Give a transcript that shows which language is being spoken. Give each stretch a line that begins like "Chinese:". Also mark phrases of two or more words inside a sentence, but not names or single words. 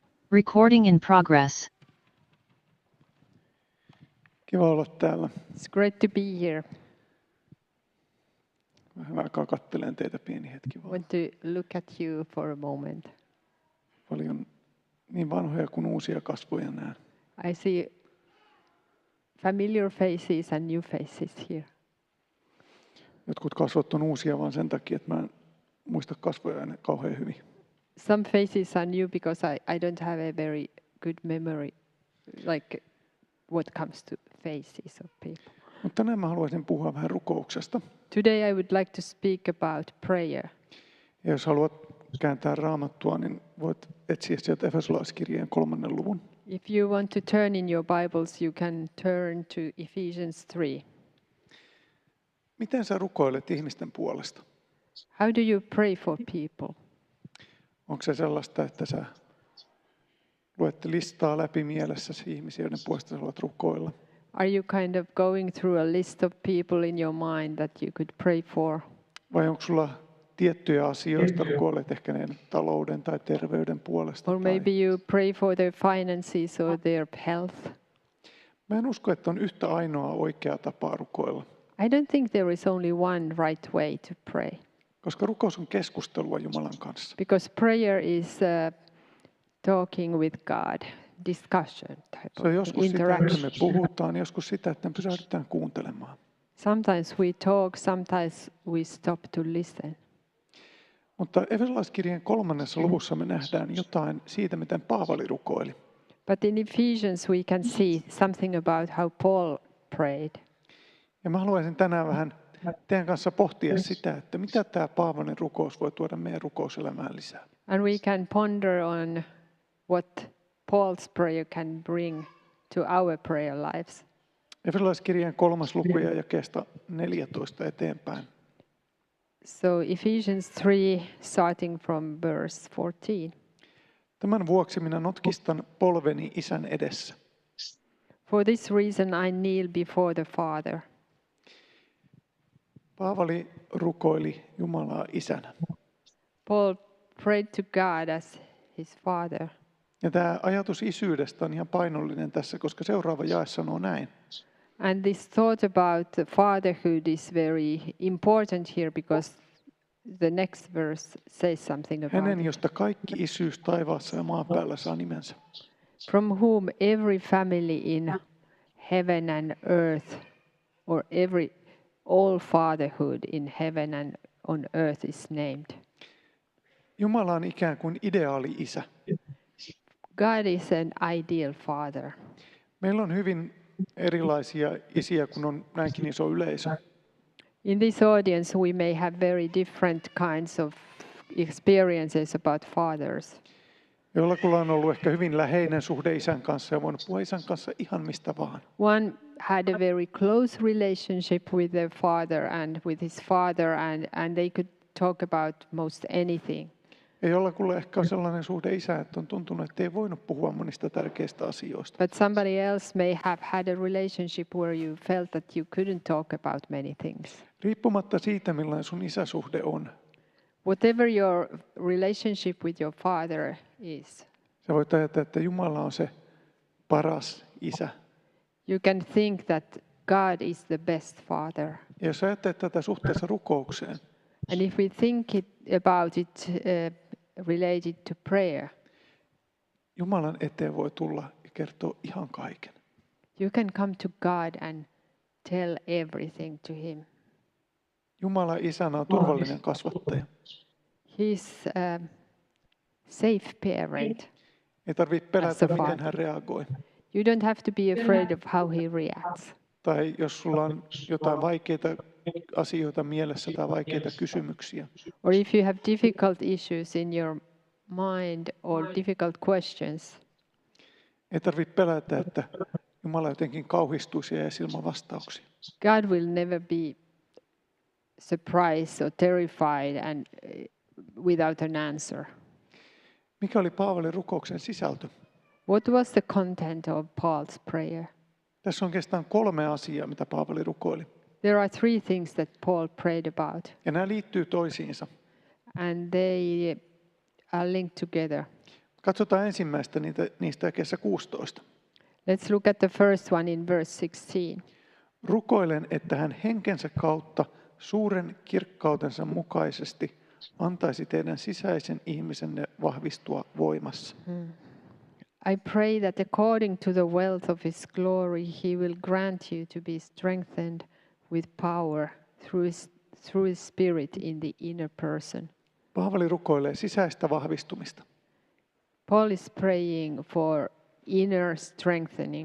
English: Recording in progress.
Finnish: Kiva olla täällä.
English: It's great to be here.
Finnish: Vähän aikaa katselen teitä pieni hetki
English: I
Finnish: vaan.
English: want to look at you for a moment.
Finnish: Paljon niin vanhoja kuin uusia kasvoja näen.
English: I see familiar faces and new faces here.
Finnish: Jotkut kasvot on uusia vaan sen takia, että mä en muista kasvoja aina kauhean hyvin.
English: Some faces are new because I don't have a very good memory, like what comes to faces of people.
Finnish: Mutta tänään mä haluaisin puhua vähän rukouksesta.
English: Today I would like to speak about prayer.
Finnish: Ja jos haluat kääntää Raamattua, niin voit etsiä sieltä Efesolaiskirjeen 3. luvun.
English: If you want to turn in your Bibles, you can turn to Ephesians 3.
Finnish: Miten sä rukoilet ihmisten puolesta?
English: How do you pray for people?
Finnish: Onko se sellaista, että sä luet listaa läpi mielessäsi ihmisiä, joiden puolesta sä haluat rukoilla?
English: Are you kind of going through a list of people in your mind that you could pray for?
Finnish: Vai onko sulla tiettyjä asioita, rukoilet ehkä ne talouden tai terveyden puolesta?
English: Or maybe you pray for their finances or their health?
Finnish: Mä en usko, että on yhtä ainoa oikea tapaa rukoilla,
English: I don't think there is only one right way to pray.
Finnish: koska rukous on keskustelua Jumalan kanssa.
English: Because prayer is talking with God, discussion type
Finnish: Se on
English: of
Finnish: joskus sitä, että
English: interaction.
Finnish: me puhutaan, joskus sitä, että me pysähdytään kuuntelemaan.
English: Sometimes we talk, sometimes we stop to listen.
Finnish: Mutta Efesolaiskirjeen 3. luvussa me nähdään jotain siitä, miten Paavali rukoili.
English: But in Ephesians we can see something about how Paul prayed.
Finnish: Ja mä haluaisin tänään vähän teidän kanssa pohtia sitä, että mitä tämä Paavalin rukous voi tuoda meidän rukouselämään lisää.
English: And we can ponder on what Paul's prayer can bring to our prayer lives.
Finnish: Efesolaiskirjeen 3. luku ja jakeesta 14 eteenpäin.
English: So Ephesians 3, starting from verse 14.
Finnish: Tämän vuoksi minä notkistan polveni Isän edessä.
English: For this reason I kneel before the Father.
Finnish: Paavali rukoili Jumalaa Isänä.
English: Paul prayed to God as his Father.
Finnish: Ja tämä ajatus isyydestä on ihan painollinen tässä, koska seuraava jae sanoo näin.
English: And this thought about the fatherhood is very important here because the next verse says something about
Finnish: Hänen,
English: it.
Finnish: josta kaikki isyys taivaassa ja maan päällä saa nimensä.
English: From whom every family in heaven and earth, or all fatherhood in heaven and on earth is named.
Finnish: Jumala on ikään kuin ideaali isä.
English: God is an ideal father.
Finnish: Meillä on hyvin erilaisia isiä, kun on näinkin iso yleisö.
English: In this audience we may have very different kinds of experiences about fathers.
Finnish: Jollakulla on ollut ehkä hyvin läheinen suhde isän kanssa ja voinut puhua isän kanssa ihan mistä vaan.
English: One had a very close relationship with their father and with his father and they could talk about most anything.
Finnish: Ja jollakulla ehkä on sellainen suhde isään, että on tuntunut, että ei voinut puhua monista tärkeistä asioista.
English: But somebody else may have had a relationship where you felt that you couldn't talk about many things.
Finnish: Riippumatta siitä, millainen sun isäsuhde on,
English: Whatever your relationship with your father is,
Finnish: sä voit ajatella, että Jumala on se paras isä.
English: you can think that God is the best father.
Finnish: Ja jos ajattelet tätä suhteessa rukoukseen,
English: And if we think about it related to prayer,
Finnish: Jumalan eteen voi tulla ja kertoa ihan kaiken.
English: you can come to God and tell everything to him.
Finnish: Jumala isänä on turvallinen kasvattaja.
English: He's a safe parent.
Finnish: Ei tarvitse
English: As
Finnish: pelätä,
English: a
Finnish: miten
English: father.
Finnish: hän reagoi.
English: You don't have to be afraid of how he reacts.
Finnish: Tai jos sulla on jotain vaikeita asioita mielessä tai vaikeita kysymyksiä,
English: Or if you have difficult issues in your mind or difficult questions,
Finnish: ei tarvitse pelätä, että Jumala jotenkin kauhistuisi ja jäisi ilman vastauksia.
English: God will never be surprised or terrified and without an answer.
Finnish: Mikä oli Paavalin rukouksen sisältö?
English: What was the content of Paul's prayer?
Finnish: Tässä on oikeastaan 3 asiaa, mitä Paavali rukoili.
English: There are 3 things that Paul prayed about,
Finnish: Ja nämä liittyy toisiinsa.
English: and they are linked together.
Finnish: Katsotaan ensimmäistä niistä jakeessa 16.
English: Let's look at the first one in verse 16.
Finnish: Rukoilen, että hän henkensä kautta suuren kirkkautensa mukaisesti antaisi teidän sisäisen ihmisenne vahvistua voimassa.
English: I pray that according to the wealth of his glory, he will grant you to be strengthened with power through his spirit in the inner person.
Finnish: Paavali rukoilee sisäistä vahvistumista.
English: Paul is praying for inner strengthening,